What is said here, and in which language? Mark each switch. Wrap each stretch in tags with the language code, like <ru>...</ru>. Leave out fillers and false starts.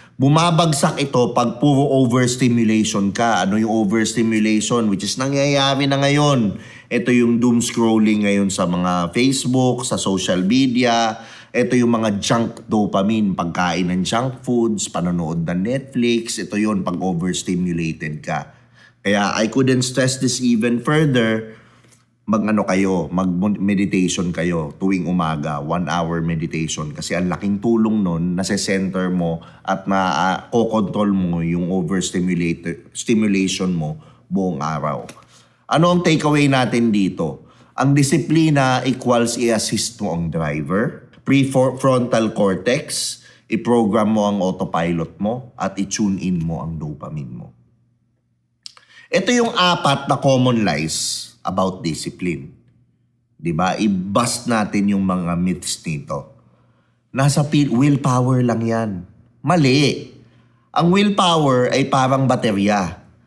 <tl>Bumabagsak ito pag puro overstimulation ka. Ano yung overstimulation?</tl> <en>Which is</en> <tl>nangyayari na ngayon. Ito yung doom scrolling ngayon sa mga Facebook, sa social media. Ito yung mga junk dopamine, pagkain ng junk foods, panonood ng Netflix. Ito yun pag overstimulated ka.</tl> <en>Kaya I couldn't stress this even further.</en> <tl>Mag-meditation kayo tuwing umaga, 1 hour meditation. Kasi ang laking tulong nun, nasa-center mo at na-control mo yung overstimulation mo buong araw. Ano ang takeaway natin dito? Ang disiplina equals i-assist mo ang driver, prefrontal cortex, i-program mo ang autopilot mo, at i-tune in mo ang dopamine mo. Ito yung 4 na</tl> <en>common lies about discipline.</en> <tl>Diba? I-bust natin yung mga myths nito. Nasa willpower lang yan. Mali. Ang willpower ay parang baterya.</tl>